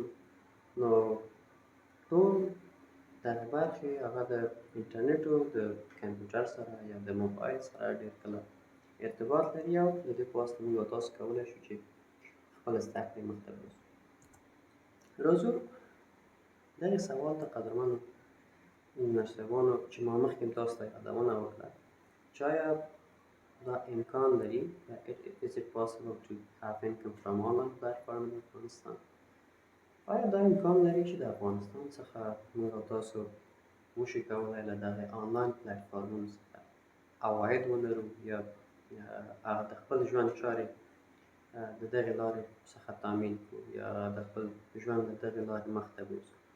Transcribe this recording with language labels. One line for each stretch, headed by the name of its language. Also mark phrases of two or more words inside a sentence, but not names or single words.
Pashto: نو ټول دغه برخې هغه د انټرنټو د کمپیوټر سره یا د موبایل سره ډېر کله ارتباط لري، او د دې په واسطه موږ او تاسو کولی شو چې خپل زده کړې مخته بوځو. راځو دغې سوال ته قدرمنو مشربانو چې ما مخکې تاسو ته یادونه وکړه، چې آیا دا امکان لري
English: is it possible to have income from online platform in افغانستان؟
Pashto: آیا دا امکان لري چې د افغانستان څخه موږ او تاسو وشي کولی له دغې آنلاین پلیټفارمونو څخه عواید ولرو یا هغه د خپل ژوند چارې د دغې لارې څخه تامین کړو یا د خپل ژوند له دغې لارې مخته بوځو؟